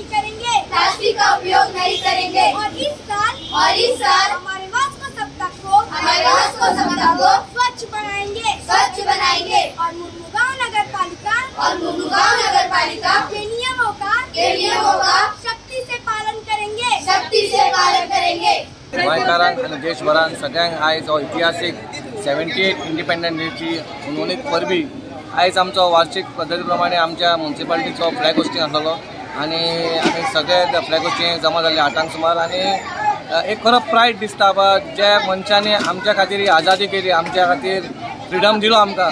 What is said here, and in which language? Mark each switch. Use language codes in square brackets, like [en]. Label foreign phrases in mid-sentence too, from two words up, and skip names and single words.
[hi] करेंगे प्लास्टिक का उपयोग नहीं करेंगे और इस साल हमारे सप्ताह को स्वच्छ बनाएंगे और मुर्मुगांव नगर पालिका के नियमों का शक्ति से पालन करेंगे. [kok] गोंयकारांक आनी देशभरान सगळ्यांक आयज हो इतिहासीक 78 इंडिपेंडन्स डेची उन्नोनीत परबी आयज आमचो वार्षिक पद्धती प्रमाणे आमच्या म्युनिसिपालिटीचो [en] flag hoisting [kok] आसलो आणि आमी सगळे [en] flag hoisting [kok] जमा जाल्ले 8 सुमार आणि एक खरो प्रायड दिसता बा ज्या मनशांनी आमच्या खातीर ही आजादी केली, आमच्या खातीर फ्रिडम दिलो आमकां.